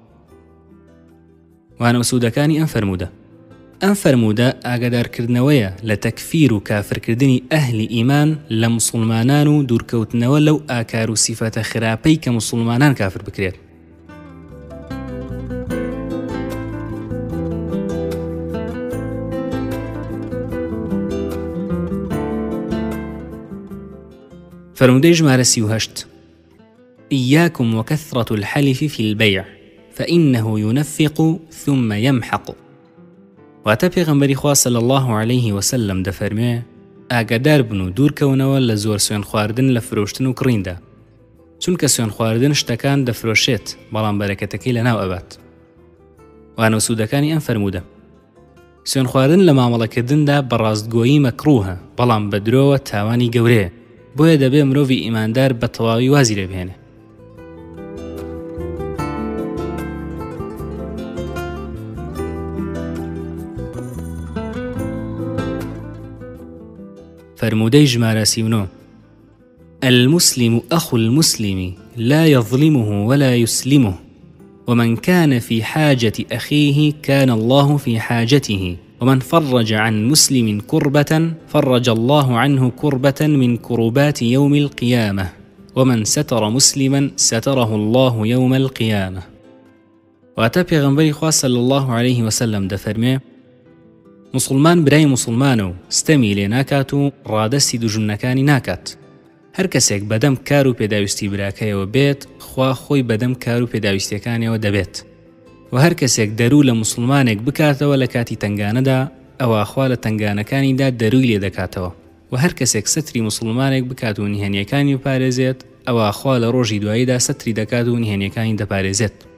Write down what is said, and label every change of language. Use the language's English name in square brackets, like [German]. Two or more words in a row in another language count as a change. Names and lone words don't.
[Central Kurdish] وانە وسوودەکانی ئەم فەرموودە ئاگادارکردنەوەیە لە تەکفیر و کافرکردنی ئەهلی ئیمان لە موسڵمانان و دوورکەوتنەوە لەو ئاکار و سیفەتە خراپەی کە موسڵمانان کافر بکرێت. فرمودي ژمارە [Arabic] 38 إياكم وكثرة الحلف في البيع فإنه ينفق ثم يمحق. [Central Kurdish] واتە پێغەمبەری خوا [Arabic] صلی الله عليه وسلم [Central Kurdish] دەفەرمێ ئاگادار بن و دوورکەونەوە لە زۆر سوێن خواردن لە فرۆشتن و کڕیندا، چونکە سوێن خواردن شتەکان دەفرۆشێت بەڵام بەرەکەتەکەی لەناو ئەبات. وانە وسوودەکانی ئەم فەرموودە سوێن خواردن لە مامەڵەکردندا بەڕاستگۆیی مەکروهە بەڵام بە درۆوە تاوانی گەورەیە، بۆیە دەبێ مرۆڤی ئیماندار بە تەواوی وازی لێبهێنێ. فرمودي ژمارە [Arabic] 39 المسلم أخو المسلم لا يظلمه ولا يسلمه ومن كان في حاجة أخيه كان الله في حاجته ومن فرج عن مسلم كربة فرج الله عنه كربة من كربات يوم القيامة ومن ستر مسلما ستره الله يوم القيامة. [Central Kurdish] واتە پێغەمبەری خوا [Arabic] صلی الله عليه وسلم [Central Kurdish] دەفەرمێ مسلمان برای مسلمانە و ستەمی لێ ناکات و ڕادەستی دوژمنەکانی ناکات. هەر کەسێک بەدەم کار و پێداویستی براکەیەوە بێت خوا خۆی بەدەم کار و پێداویستیەکانیەوە دەبێت، و هەر کەسێک دەرو لە مسلمانێک بکاتەوە لە کاتی تنگانەدا ئەوە خوا لە تنگانەکانیدا دەروی لێ دەکاتەوە، و هەر کەسێک ستری مسلمانێک بکات و نهێنیەکانی بپارێزێت ئەوە خوا لە ڕۆژی دواییدا ستری دەکات و نهێنیەکانی دەپارێزێت.